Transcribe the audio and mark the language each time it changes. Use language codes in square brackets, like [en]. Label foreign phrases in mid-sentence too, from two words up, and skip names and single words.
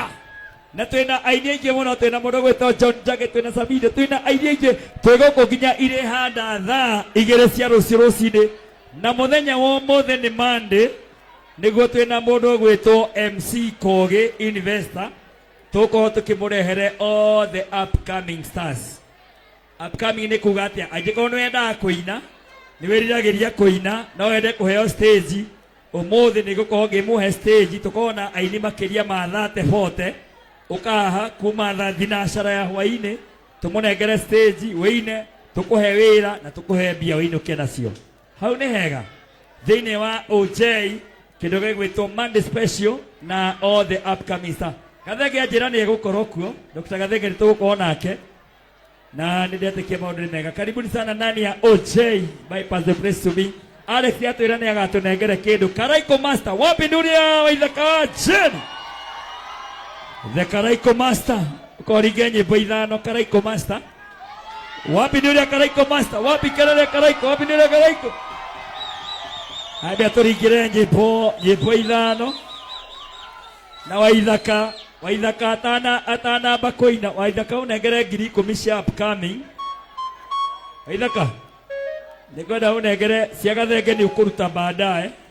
[ki] Na twina aini aingĩ mũno, twina mũndũ gwĩtwo John Jage, twina Sabido, twina aini aingĩ twĩgũkũ nginya irĩ handa thaa 2 cia rũciinĩ. Na mũthenya wa ũmũthĩ nĩ Monday, nĩguo twĩna mũndũ gwĩtwo MC Kogi Investor. Tũkorwo tũkĩmũrehere [en] all the upcoming stars. [ki] Upcoming nĩ kuga atĩa? Angĩkorwo nĩ wendaga kũina, nĩ wĩriragĩria kũina, no wende kũheo stage, ũmũthĩ nĩ gũkorwo ngĩmũhe stage. Tũkorwo na aini makĩria ma 30-40. Ukaha kuma thinacara ya hwainĩ, tũmũnengere stage wĩine, tũkũhe wĩra na tũkũhe mbia wĩinũke nacio. Hau nĩ hega. Thĩinĩ wa OJ kĩndũ gĩgwĩtwo [en] Monday special [ki] na [en] all the upcoming stars. [ki] Gathenge njĩra nĩ egũkorwo kuo. Dr. Gathenge nĩ tũgũkorwo nake. Na nĩ ndetĩkia maũndũ nĩ mega. [sw] Karibuni sana ndani ya OJ. [en] Bypass the place to be. [ki] Alex atwĩra nĩ agatũnengere kĩndũ. Karaiko Master. Wapinduria Waithaka wa Jeni. The Karaiko Master. Ukorige nyĩmbo 5 Karaiko Master. Wapinduria Karaiko Master. Wapi kelele Karaiko. Wapinduria Karaiko. Haya tũringĩre nyĩmbo 5. Na Waithaka atanamba kũina. Waithaka ũnengere ngiri 10 cia upcoming. Waithaka nĩngwenda ũnengere cia Gathenge nĩ ũkũruta baadaye.